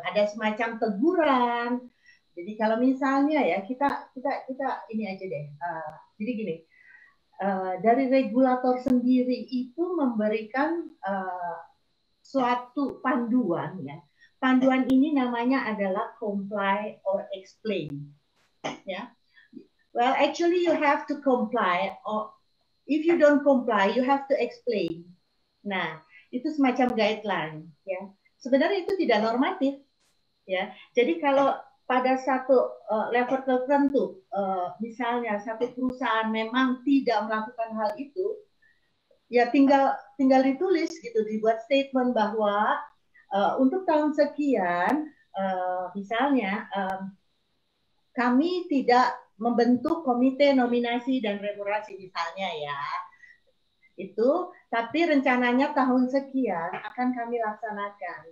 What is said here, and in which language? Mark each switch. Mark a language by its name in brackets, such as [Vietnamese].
[Indonesian] Ada semacam teguran. Jadi kalau misalnya ya kita ini aja deh. Jadi gini, dari regulator sendiri itu memberikan suatu panduan ya. Panduan ini namanya adalah comply or explain. Ya. [English] Well, actually you have to comply, or if you don't comply, you have to explain. [Indonesian] Nah, itu semacam guideline, ya. Sebenarnya itu tidak normatif, ya. Jadi kalau pada satu level tertentu, misalnya satu perusahaan memang tidak melakukan hal itu, ya tinggal ditulis gitu, dibuat statement bahwa untuk tahun sekian, misalnya kami tidak membentuk komite nominasi dan remunerasi misalnya ya, itu, tapi rencananya tahun sekian akan kami laksanakan.